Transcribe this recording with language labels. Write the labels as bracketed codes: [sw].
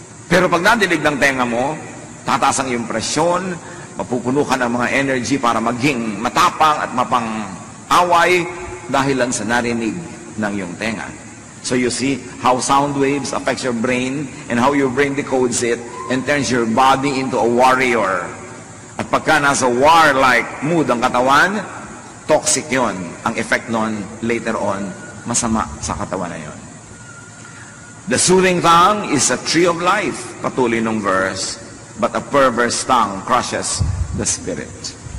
[tl] Pero pag nadinig ng tenga mo, tataas ang iyong presyon, mapupuno ka ng mga energy para maging matapang at mapang-away dahil lang sa narinig ng iyong tenga. [en] So you see how sound waves affects your brain and how your brain decodes it and turns your body into a warrior. [tl] At pagka nasa war-like mood ang katawan, toxic yon. Ang effect nun, later on, masama sa katawan na yon. [en] The soothing tongue is a tree of life, [tl] patuloy nung verse, [en] but a perverse tongue crushes the spirit.